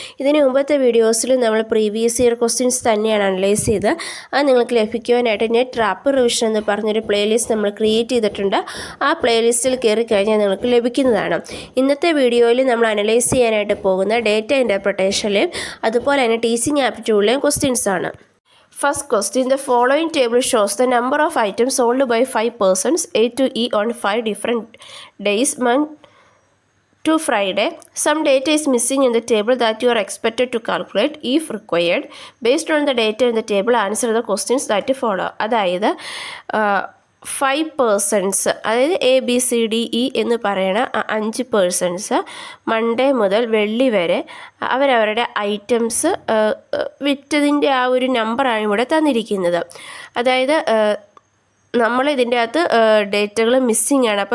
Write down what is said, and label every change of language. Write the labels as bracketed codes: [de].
[ml] ഇതിന് മുമ്പത്തെ വീഡിയോസിൽ നമ്മൾ പ്രീവിയസ് ഇയർ ക്വസ്റ്റ്യൻസ് തന്നെയാണ് അനലൈസ് ചെയ്തത്. അത് നിങ്ങൾക്ക് ലഭിക്കുവാനായിട്ട് നെറ്റ് റാപ്പ് റിവിഷൻ എന്ന് പറഞ്ഞൊരു പ്ലേലിസ്റ്റ് നമ്മൾ ക്രിയേറ്റ് ചെയ്തിട്ടുണ്ട്. ആ പ്ലേലിസ്റ്റിൽ കയറി കഴിഞ്ഞാൽ നിങ്ങൾക്ക് ലഭിക്കുന്നതാണ്. ഇന്നത്തെ വീഡിയോയിൽ നമ്മൾ അനലൈസ് ചെയ്യാനായിട്ട് പോകുന്ന ഡേറ്റ ഇൻ്റർപ്രിട്ടേഷനിലെയും അതുപോലെ തന്നെ ടീച്ചിങ് ആപ്റ്റിറ്റ്യൂഡിലെയും ക്വസ്റ്റ്യൻസ് ആണ്. [en] First question, the following table shows the number of items sold by 5 persons A to E on 5 different days, month to Friday. Some data is missing in the table that you are expected to calculate if required. Based on the data in the table, answer the questions that follow. [ml] അതായത് 5 persons, അതായത് ABCDE എന്ന് പറയുന്ന 5 persons Monday മുതൽ വെള്ളി വരെ അവരവരുടെ items വിറ്റതിൻ്റെ ആ ഒരു നമ്പറാണ് ഇവിടെ തന്നിരിക്കുന്നത്. അതായത് നമ്മൾ ഇതിൻ്റെ അകത്ത് ഡേറ്റകൾ മിസ്സിങ് ആണ്.